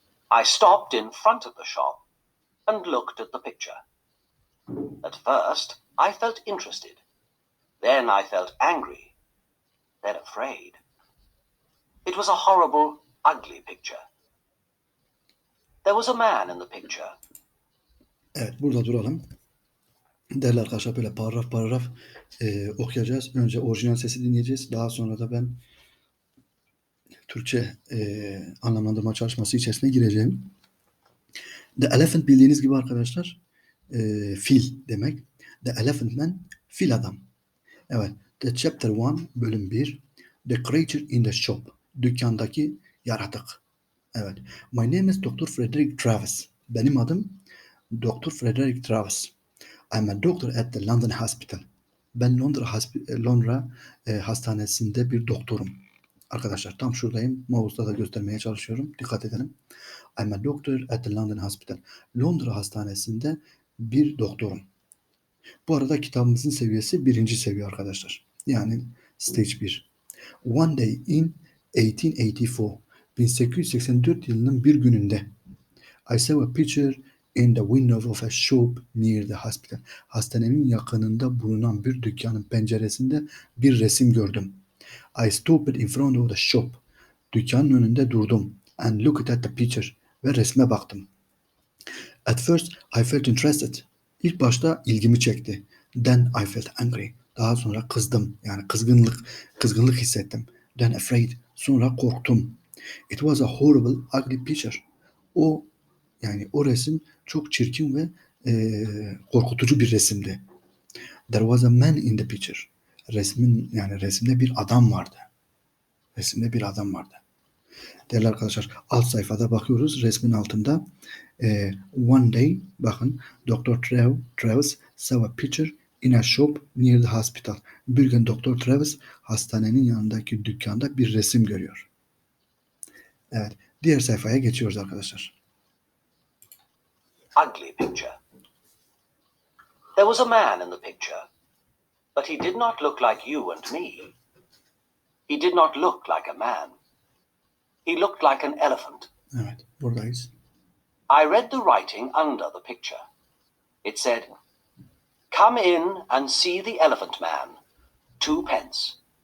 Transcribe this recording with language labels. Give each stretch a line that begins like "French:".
English: I stopped in front of the shop and looked at the picture. At first, I felt interested. Then I felt angry. Then afraid. It was a horrible, ugly picture. There was a man in the picture.
Turkish: Evet, burada duralım. Değerli arkadaşlar böyle paragraf paragraf okuyacağız. Önce orijinal sesi dinleyeceğiz. Daha sonra da ben Türkçe anlamlandırma çalışması içerisine gireceğim. The Elephant bildiğiniz gibi arkadaşlar fil demek.
English: The Elephant Man,
Turkish: fil adam.
English: Evet. The Chapter 1,
Turkish: bölüm 1.
English: The Creature in the Shop.
Turkish: Dükkandaki yaratık. Evet.
English: My name is Dr. Frederick Travis.
Turkish: Benim adım Dr. Frederick Travis.
English: I'm a doctor at the London Hospital.
Turkish: Ben Londra hastanesinde bir doktorum. Arkadaşlar tam şuradayım. Mouse'da da göstermeye çalışıyorum. Dikkat edelim.
English: I'm a doctor at the London Hospital.
Turkish: Londra hastanesinde bir doktorum. Bu arada kitabımızın seviyesi 1. seviye arkadaşlar. Yani
English: stage 1. One day in 1884.
Turkish: 1884 yılının bir gününde
English: I saw a picture in the window of a shop near the hospital.
Turkish: Hastanenin yakınında bulunan bir dükkanın penceresinde bir resim gördüm.
English: I stopped in front of the shop.
Turkish: Dükkanın önünde durdum.
English: And looked at the picture.
Turkish: Ve resme baktım.
English: At first I felt interested.
Turkish: İlk başta ilgimi çekti.
English: Then I felt angry.
Turkish: Daha sonra kızdım. Yani kızgınlık hissettim.
English: Then afraid.
Turkish: Sonra korktum.
English: It was a horrible, ugly picture.
Turkish: O resim çok çirkin ve korkutucu bir resimdi.
English: There was a man in the picture.
Turkish: Resimde bir adam vardı. Resimde bir adam vardı. Değerli arkadaşlar, alt sayfada bakıyoruz. Resmin altında
English: one day,
Turkish: bakın, Dr.
English: Travis saw a picture in a shop near the hospital.
Turkish: Bir gün Dr. Travis hastanenin yanındaki dükkanda bir resim görüyor. Evet, diğer sayfaya geçiyoruz arkadaşlar.
English: Ugly picture. There was a man in the picture, but he did not look like you and me. He did not look like a man. He looked like an elephant.
Turkish: Evet, buradayız.
English: I read the writing under the picture. It said, "Come in and see the elephant man. 2d."